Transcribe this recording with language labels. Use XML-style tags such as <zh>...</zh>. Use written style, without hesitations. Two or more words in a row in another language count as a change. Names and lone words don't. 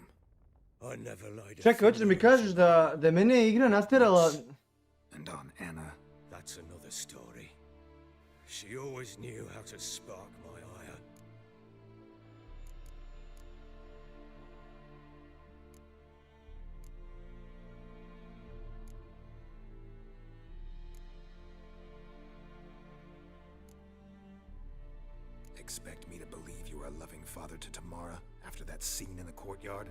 <en>I never lied.</en> <sr>Čekaj, hoćeš da mi kažeš da je mene igra natjerala...</sr> <en>And on Anna. That's another story. She always knew how to spark my ire. Expect me to believe you are a loving father to Tamara after that scene in the courtyard?</en>